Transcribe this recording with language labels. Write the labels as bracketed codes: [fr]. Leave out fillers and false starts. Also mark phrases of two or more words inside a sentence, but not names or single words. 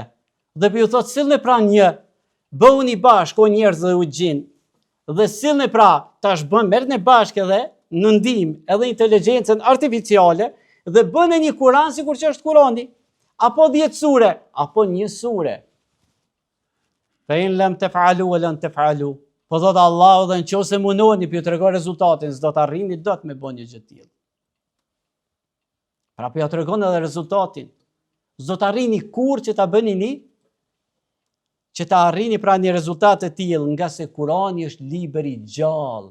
[sq] Dhe po ju thotë sillni pra një, bëhuni bashkë o njerëz dhe u gjin. Dhe sillni pra tash merrni bashkë edhe në ndihmë edhe inteligjencën artificiale dhe bëni një Kur'an sikur që është Kurani, apo 10 sure, apo 1 sure. [ar] فإن لم تفعلوا ولن تفعلوا. [sq] Po thot Allahu dhe nëse munoni për ju tregoj rezultatin, s'do të arrini dot me bënë një gjë të tillë. Pra po ja tregon edhe rezultatin. S'do të arrini kur që ta bëni ni, që ta arrini pra një rezultat të tillë, nga se Kurani është libër i gjallë.